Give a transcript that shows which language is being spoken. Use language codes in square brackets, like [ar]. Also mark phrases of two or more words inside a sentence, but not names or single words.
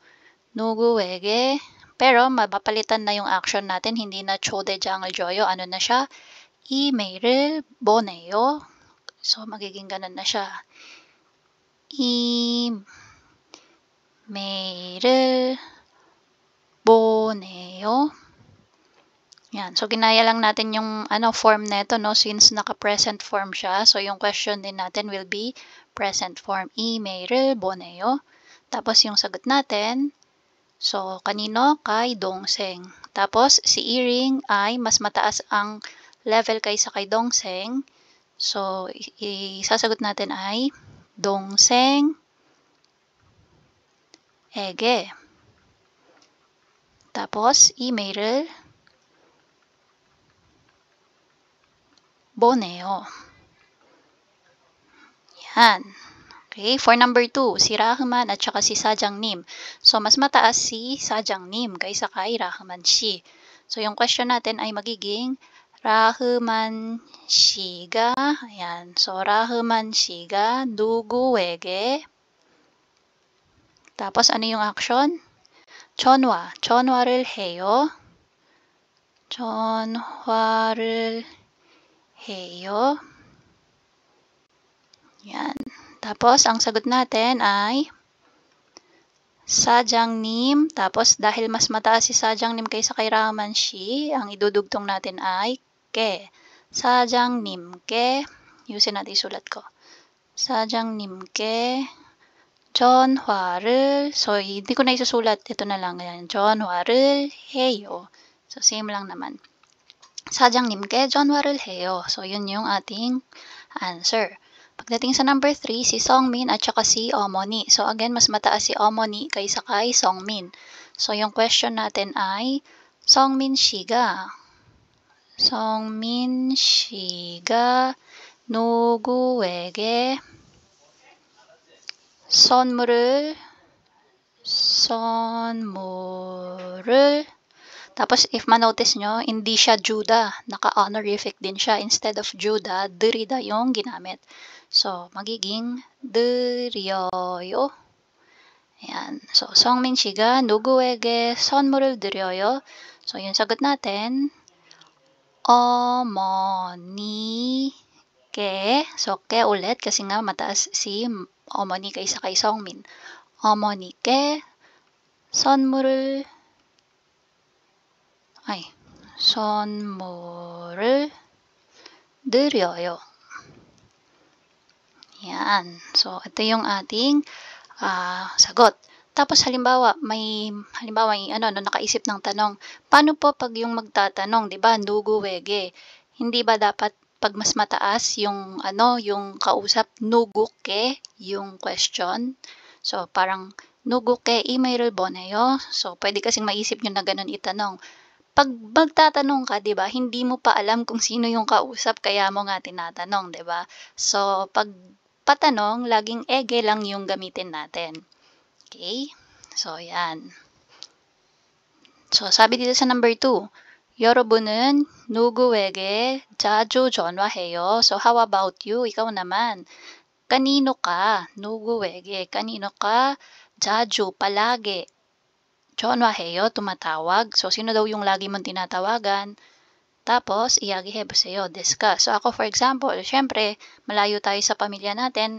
[tl] 누구에게, pero, mapapalitan na yung action natin, hindi na [ko] 초대장을 줘요. [tl] Ano na siya? [ko] 이메일을 보내요. [tl] So, magiging ganun na siya. [ko] 이메일을 보내요. [tl] Yan. So, ginaya lang natin yung form neto, no? Since naka- [en] present form [tl] siya. So, yung question din natin [en] will be present form. [ko] 이메일을 보내요. [tl] Tapos, yung sagot natin, so, kanino? Kay 동생. Tapos, si Iring ay mas mataas ang level kaysa kay 동생. So, isasagot natin ay [ko] 동생 에게. Tapos, 이메일을 보내요. [tl] Yan. Okay, [en] for number 2, [tl] si Rahman at saka si Sajangnim. So, mas mataas si Sajangnim kaysa kay Rahman shi. So, yung question natin ay magiging Rahman 씨가, ayan. [ko] So, Rahman 씨가 누구에게, [tl] tapos ano yung action? [ko] 전화를 해요. 전화를 해요. [tl] Yan. Tapos, ang sagot natin ay Sajangnim. Tapos, dahil mas mataas si Sajangnim kaysa kay Rahman shi, ang idudugtong natin ay ke. 사장님께, yusin natin isulat ko. [ko] 사장님께 전화를, [tl] so hindi ko na isusulat, ito na lang yan. [ko] 전화를 해요. [tl] So same lang naman. [ko] 사장님께 전화를 해요. [tl] So yun yung ating answer. Pagdating sa number 3, si Songmin at saka si 어머니. So again, mas mataas si 어머니 kaysa kay Songmin. So yung question natin ay [ko] 성민 씨가 누구에게 선물을 [tl] tapos if ma-notice nyo, hindi siya Judah, naka-honorific din siya. Instead of Judah, 드리다 yung ginamit. So, magiging 드려요. Ayan. So, [ko] 성민 씨가 누구에게 선물을 드려요? [tl] So, yung sagot natin, 어머니께, so ke ulit kasi nga mataas si 어머니 kaysa kay Songmin. [ko] 어머니께 선물을 선물을 드려요. [tl] Yan. So, ito yung ating sagot. Tapos halimbawa, may nakaisip ng tanong, paano po pag yung magtatanong, 'di ba? [ko] 누구에게. [tl] Hindi ba dapat pag mas mataas yung yung kausap, 누구께 yung question? [ko] So, parang 누구께 이메일을 보내요. [tl] So, pwede kasing maisip nyo na ganun itanong. Pag magtatanong ka, 'di ba, hindi mo pa alam kung sino yung kausap kaya mo nga tinatanong, 'di ba? So, pag patanong, laging ege lang yung gamitin natin. Okay? So, yan. So, sabi dito sa number 2, [ko] 여러분은 누구에게 자주 전화해요? [en] So, how about you? [tl] Ikaw naman. Kanino ka? 누구에게? Kanino ka? 자주, palagi. 전화해요, tumatawag. So, sino daw yung lagi mong tinatawagan? Tapos, 이야기해보세요, discuss. So, ako [en] for example, [tl] syempre, malayo tayo sa pamilya natin.